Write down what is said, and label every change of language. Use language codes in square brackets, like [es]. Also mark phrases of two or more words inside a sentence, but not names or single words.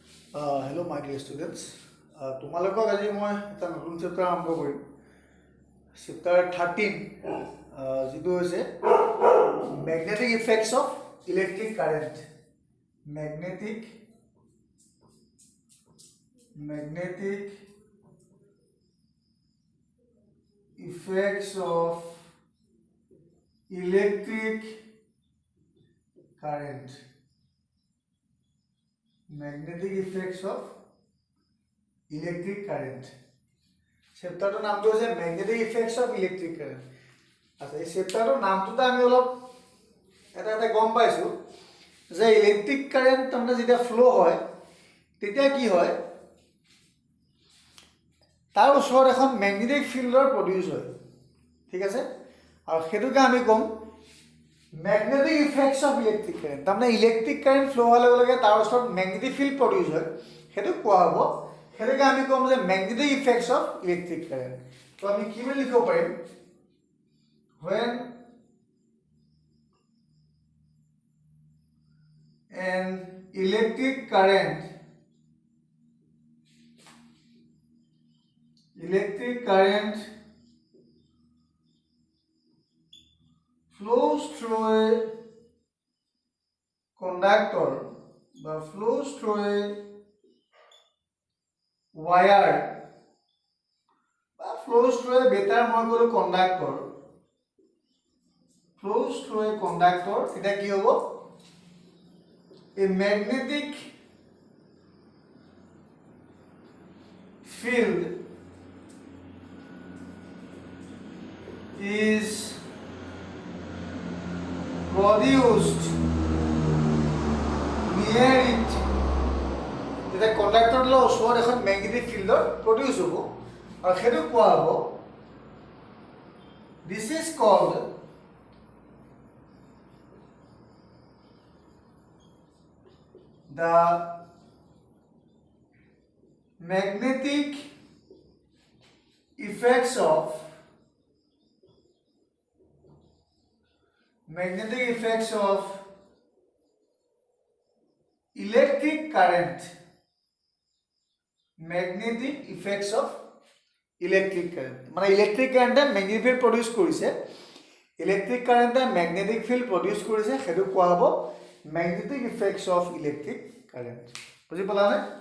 [en] Hello, my dear students. [as] তোমালোকক আজি মই এটা নতুন চেপ্টাৰ আৰম্ভ কৰিম চেপ্টাৰ 13 যিটো হৈছে [en] magnetic effects of electric current magnetic effects of electric current magnetic effects of electric current [as] চেপ্টাৰটোৰ নামটো হৈছে [en] magnetic effects of electric current [as] আচ্ছা এই চেপ্টাৰটোৰ নামটোতে আমি অলপ এটা গম পাইছোঁ যে [en] electric current [as] তাৰমানে যেতিয়া ফ্ল' হয় তেতিয়া কি হয় তাৰ ওচৰত এখন [en] magnetic field produce [as] হয় ঠিক আছে আৰু সেইটোকে আমি ক'ম [en] magnetic effects of electric current [as] তাৰমানে [en] electric current flow' [as] হোৱাৰ লগে লগে তাৰ ওচৰত [en] magnetic field produce [as] হয় সেইটো কোৱা হ'ব সেইটোকে আমি ক'ম যে [en] magnetic effects of electric current [as] তো আমি কি বুলি লিখিব পাৰিম when [en] an electric current flows through a conductor বা flows through a wire বা flows through a better [as] মই ক'লো [en] conductor flows through a conductor [as] এটা কি হ'ব [en] a magnetic field is produced near it [as] এটা কণ্ডাক্টৰ ওচৰত এখন [en] magnetic field produce [as] হ'ব আৰু সেইটো কোৱা হ'ব [en] this is called the magnetic effects of electric current magnetic effects of electric current [as] মানে [en] electric current magnetic field produce [as] কৰিছে [en] electric current magnetic field produce [as] কৰিছে সেইটো কোৱা হ'ব [en] magnetic effects of electric current [as] বুজি পালানে